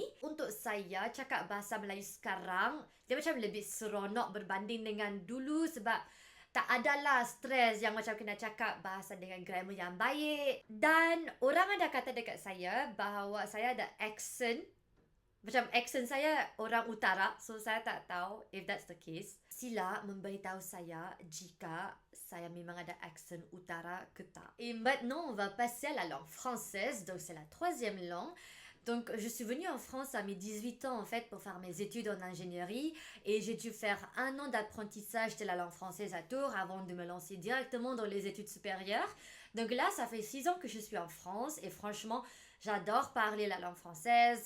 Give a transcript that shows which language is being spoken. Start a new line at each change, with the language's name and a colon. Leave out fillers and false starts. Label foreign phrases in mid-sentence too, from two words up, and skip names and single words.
Malay: Untuk saya, cakap bahasa Melayu sekarang dia macam lebih seronok berbanding dengan dulu, sebab tak adalah stres yang macam kena cakap bahasa dengan grammar yang baik. Dan orang ada kata dekat saya bahawa saya ada accent. Macam accent saya orang utara. So saya tak tahu
English: if that's the case.
Malay: Sila memberitahu saya jika saya memang ada accent utara ke tak.
French: Et maintenant, on va passer à la langue française. Donc c'est la 3e langue. Donc, je suis venue en France à mes 18 ans, en fait, pour faire mes études en ingénierie. Et j'ai dû faire 1 an d'apprentissage de la langue française à Tours avant de me lancer directement dans les études supérieures. Donc là, ça fait 6 ans que je suis en France. Et franchement, j'adore parler la langue française.